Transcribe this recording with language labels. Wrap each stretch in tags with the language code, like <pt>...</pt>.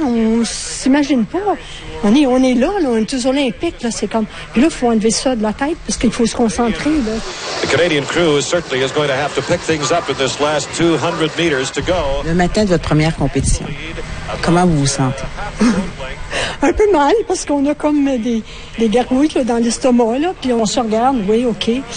<fr>On s'imagine pas. On est là, on est aux Olympiques, là. C'est comme, puis là, faut enlever ça de la tête parce qu'il faut se concentrer, là.</fr> <en>The Canadian crew certainly is going to have to pick things up in this last 200 meters to go.</en> <fr>Le matin de votre première compétition, comment vous vous sentez? Un peu mal parce qu'on a comme des gargouilles là, dans l'estomac, là, puis on se regarde, oui, OK.</fr>